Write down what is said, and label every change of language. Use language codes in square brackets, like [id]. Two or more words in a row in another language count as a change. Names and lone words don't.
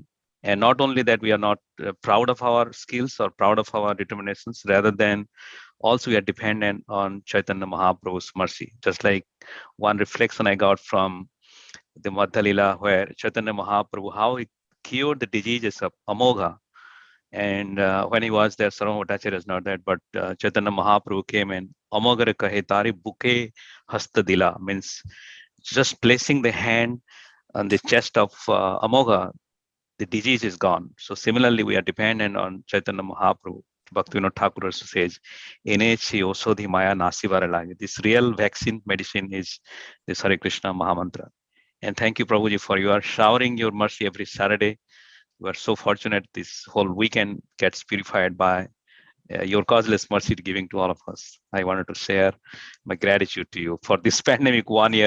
[en] And not only that, we are not proud of our skills or proud of our determinations, rather than also we are dependent on Chaitanya Mahaprabhu's mercy. Just like one reflection I got from the Madhya Lila, where Chaitanya Mahaprabhu, how he cured the diseases of Amogha. And when he was there, Sarvam Bhattacharya is not that, but Chaitanya Mahaprabhu came and [bn] অমোঘ কহে তারি বুকে হস্ত দিলা, [en] means just placing the hand on the chest of Amogha, the disease is gone. So similarly, we are dependent on Chaitanya Mahaprabhu. Bhaktivinoda Thakur says, [bn] "এনেছি ঔষধি মায়া নাশিবার লাগি." [en] This real vaccine medicine is this Hare Krishna Mahamantra. And thank you, Prabhuji, for you are showering your mercy every Saturday. We are so fortunate this whole weekend gets purified by your causeless mercy giving to all of us. I wanted to share my gratitude to you for this pandemic 1 year.